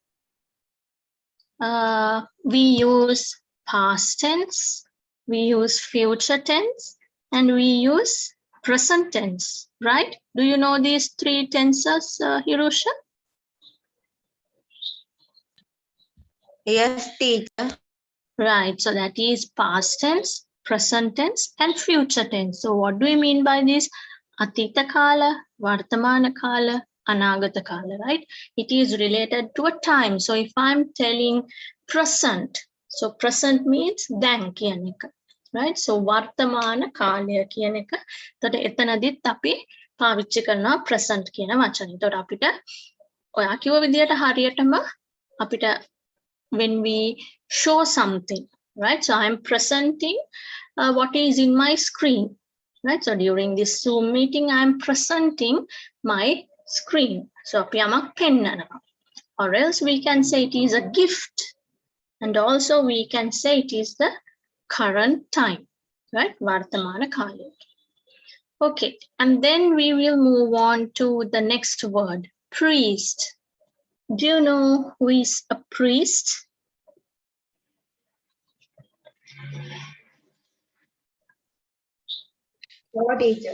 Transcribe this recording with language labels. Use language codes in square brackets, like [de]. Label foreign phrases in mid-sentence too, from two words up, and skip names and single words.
[en] We use past tense, we use future tense, and we use present tense, right? Do you know these three tenses, Hirosha? Yes, teacher. Right, so that is past tense, present tense, and future tense. So what do we mean by this? [si] අතීත කාල, වර්තමාන කාල, අනාගත කාල, [en] right? It is related to a time. So if I'm telling present, so present means [si] දැන් කියන එක, [en] right? [si] So වර්තමාන කාලය කියන එක. එතකොට එතනදිත් අපි පාවිච්චි කරනවා present කියන වචනේ. එතකොට අපිට ඔයා කිව්ව විදිහට හරියටම අපිට [en] when we show something, [si] right? [en] So I'm presenting what is in my screen, right? So during this Zoom meeting, I'm presenting my screen. [si] So අපි යමක් පෙන්නනවා. [en] Or else we can say it is a gift. And also we can say it is the current time, right? [si] වර්තමාන කාල. [en] Okay, and then we will move on to the next word, priest. Do you know who is a priest? No, teacher.